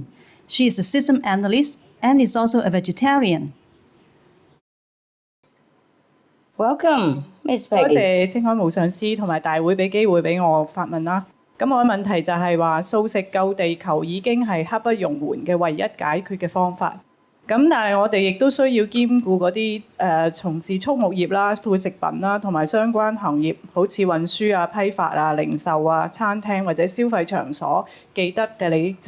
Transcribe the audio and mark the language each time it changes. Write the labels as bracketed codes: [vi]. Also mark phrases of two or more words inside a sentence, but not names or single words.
[en] She is a system analyst and is also a vegetarian. Welcome, Miss [yue] 多 Peggy. 謝清海無上師同埋大會俾機會俾我發問啦。咁我嘅問題就係話素食救地球已經係刻不容緩嘅唯一解決嘅方法。咁但係我哋亦都需要兼顧嗰啲從事畜牧業啦、副食品啦同埋相關行業，好似運輸啊、批發啊、零售啊、餐廳或者消費場所既得嘅利益者。